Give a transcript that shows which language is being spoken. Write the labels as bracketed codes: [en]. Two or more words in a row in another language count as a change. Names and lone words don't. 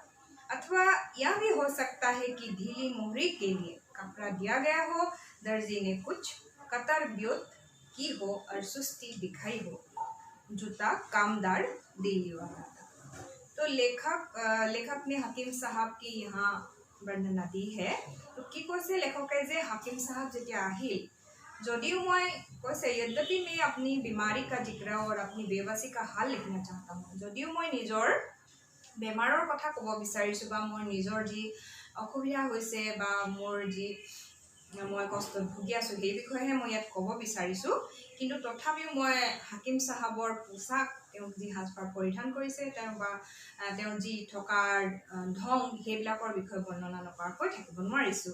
[hi] अथवा यह भी हो सकता है कि ढीली मोहरी के लिए कपड़ा दिया गया हो, दर्जी ने कुछ कतर ब्योत की हो और सुस्ती दिखाई हो। जूता कामदार दिल्ली वाला था। तो लेखक ने हकीम साहब की यहाँ वर्णना दी है। [as] तो কি কৈছে লেখকে যে हकीम साहब যেতিয়া আহিল, যদিও মই কৈছে [hi] यद्यपि मैं अपनी बीमारी का जिक्र और अपनी बेबसी का हाल लिखना चाहता हूँ, [as] যদিও মই নিজৰ বেমাৰৰ কথা ক'ব বিচাৰিছোঁ বা মোৰ নিজৰ যি অসুবিধা হৈছে বা মোৰ যি মই কষ্ট ভুগি আছোঁ সেই বিষয়েহে মই ইয়াত ক'ব বিচাৰিছোঁ, কিন্তু তথাপিও মই হাকিম সাহাবৰ পোচাক, যি সাজপাৰ পৰিধান কৰিছে, বা যি থকাৰ ঢং, সেইবিলাকৰ বিষয়ে বৰ্ণনা নকৰাকৈ থাকিব নোৱাৰিছোঁ।